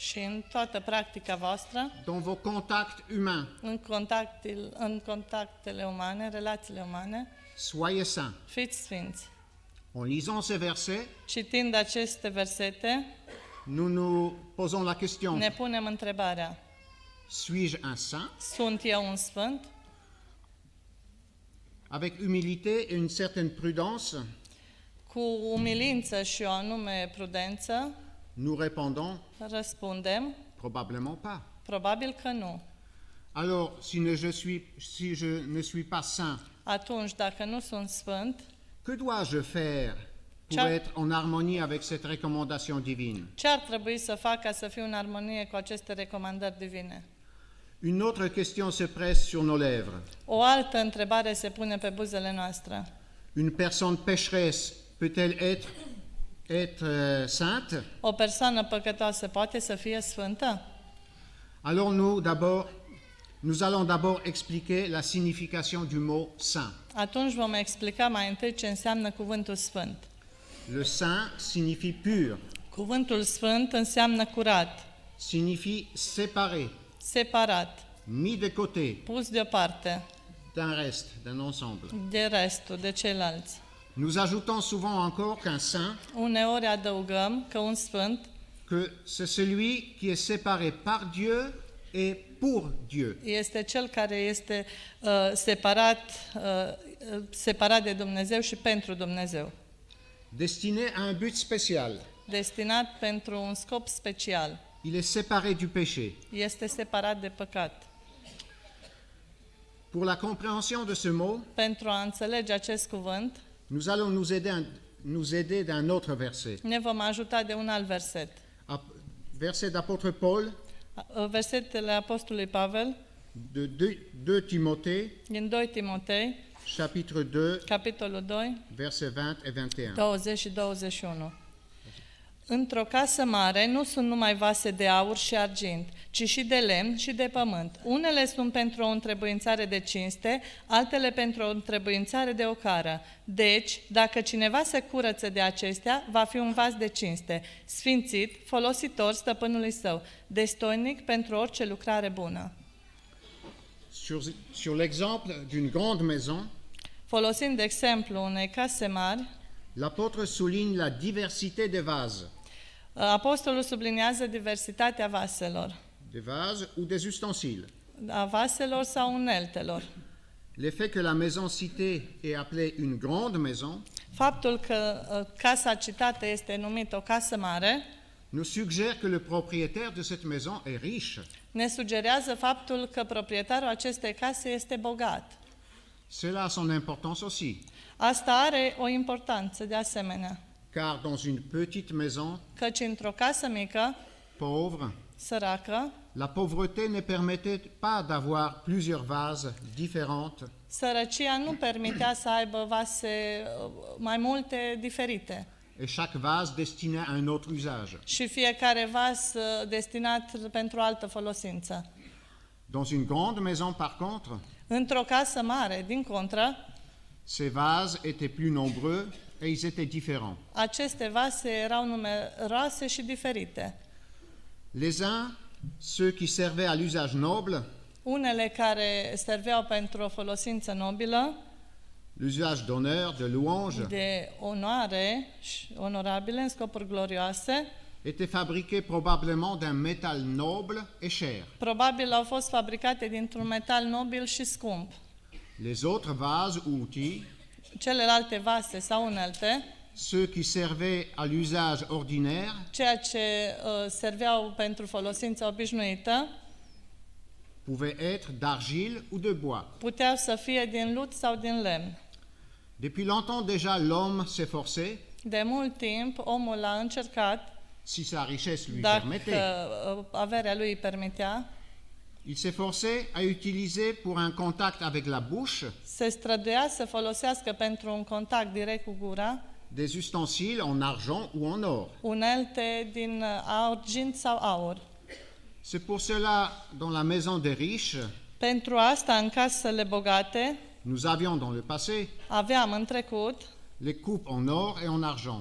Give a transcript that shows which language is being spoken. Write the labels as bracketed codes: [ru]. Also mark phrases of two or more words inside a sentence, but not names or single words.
[ro] și în toată practica voastră, [fr] dans vos contacts humains, [ro] în contactele umane, relațiile umane, [fr] soyez saints. [ro] fiți sfinți. [fr] En lisant ces versets, [ro] Citind aceste versete, [fr] nous nous posons la question, [ro] ne punem întrebarea: [fr] suis-je un saint? [ro] sunt eu un sfânt? [fr] Avec humilité et une certaine prudence, [ro] Cu umilință și o anume prudență, [fr] nous répondons [ro] răspundem: [fr] probablement pas. [ro] probabil că nu. [fr] Alors, si je ne suis pas saint, [ro] Atunci, dacă nu sunt sfânt, [fr] que dois-je faire pour Ciao. être en harmonie avec cette recommandation divine? [ro] ce ar trebui să fac ca să fiu în armonie cu aceste recomandări divine? [fr] Une autre question se presse sur nos lèvres. [ro] O altă întrebare se pune pe buzele noastre. [fr] Une personne pécheresse peut-elle être sainte? [ro] O persoană păcătoasă poate să fie sfântă? [fr] Alors nous allons d'abord expliquer la signification du mot saint. [ro] Atunci vom explica mai întâi ce înseamnă cuvântul sfânt. [fr] Le saint signifie pur, [ro] Cuvântul sfânt înseamnă curat, [fr] signifie séparé, [ro] separat, [fr] mis de côté [ro] pus deoparte [fr] d'un reste, d'un ensemble. [ro] de restul, de ceilalți. [fr] Nous ajoutons souvent encore qu'un saint, [ro] Uneori adăugăm că un sfânt [fr] que c'est celui qui est séparé par Dieu et pour Dieu. [ro] este cel care este separat de Dumnezeu și pentru Dumnezeu, [fr] Destiné à un but spécial. [ro] destinat pentru un scop special. [fr] Il est séparé du péché. [ro] Este separat de păcat. [fr] Pour la compréhension de ce mot, [ro] Pentru a înțelege acest cuvânt, [fr] nous allons nous aider d'un autre verset. [ro] ne vom ajuta de un alt verset. [fr] Verset d'apôtre Paul, [ro] Versetele Apostolului Pavel, [fr] de 2 Timothée, [ro] din 2 Timotei, [fr] chapitre 2, [ro] capitolul 2, [fr] versets 20 et 21. [ro] 20 și 21. Într-o casă mare nu sunt numai vase de aur și argint, ci și de lemn și de pământ. Unele sunt pentru o întrebuințare de cinste, altele pentru o întrebuințare de ocară. Deci, dacă cineva se curăță de acestea, va fi un vas de cinste, sfințit, folositor stăpânului său, destoinic pentru orice lucrare bună. [fr] Sur l'exemple d'une grande maison, [ro] Folosind de exemplu unei case mari, [fr] l'apôtre souligne la diversité des vases. [ro] apostolul subliniază diversitatea vaselor, [fr] Des vases ou des ustensiles. [ro] a vaselor sau uneltelor. [fr] Le fait que la maison citée est appelée une grande maison [ro] Faptul că casa citată este numită o casă mare [fr] nous suggère que le propriétaire de cette maison est riche. [ro] ne sugerează faptul că proprietarul acestei case este bogat. [fr] Cela a son importance aussi, [ro] Asta are o importanță de asemenea, [fr] car dans une petite maison [ro] căci într-o casă mică, [fr] pauvre, [ro] săracă, [fr] la pauvreté ne permettait pas d'avoir plusieurs vases différentes, [ro] sărăcia nu permitea să aibă vase mai multe diferite [fr] et chaque vase destiné à un autre usage. [ro] și fiecare vas destinat pentru altă folosință. [fr] Dans une grande maison, par contre, [ro] Într-o casă mare, din contră, [fr] ces vases étaient plus nombreux et ils étaient différents. [ro] aceste vase erau numeroase și diferite. [fr] Les uns, ceux qui servaient à l'usage noble, [ro] Unele care serveau pentru o folosință nobilă, [fr] l'usage d'honneur, de louange, [ro] de onoare și onorabile în scopuri glorioase, [fr] étaient fabriqués probablement d'un métal noble et cher. [ro] probabil au fost fabricate dintr-un metal nobil și scump. [fr] Les autres vases ou outils, [ro] Celelalte vase sau unelte, [fr] ceux qui servaient à l'usage ordinaire, [ro] ceea ce serveau pentru folosință obișnuită, [fr] pouvaient être d'argile ou de bois. [ro] puteau să fie din lut sau din lemn. [fr] Depuis longtemps déjà, l'homme s'efforçait, [ro] De mult timp, omul a încercat, [fr] si sa richesse lui [ro] dacă [fr] permettait, [ro] averea lui îi permitea, [fr] il s'efforçait à utiliser pour un contact avec la bouche [ro] se străduia să folosească pentru un contact direct cu gura [fr] des ustensiles en argent ou en or. [ro] unelte din argint sau aur. [fr] C'est pour cela, dans la maison des riches, [ro] Pentru asta, în casele bogate, [fr] nous avions dans le passé [ro] aveam în trecut [fr] les coupes en or et en argent,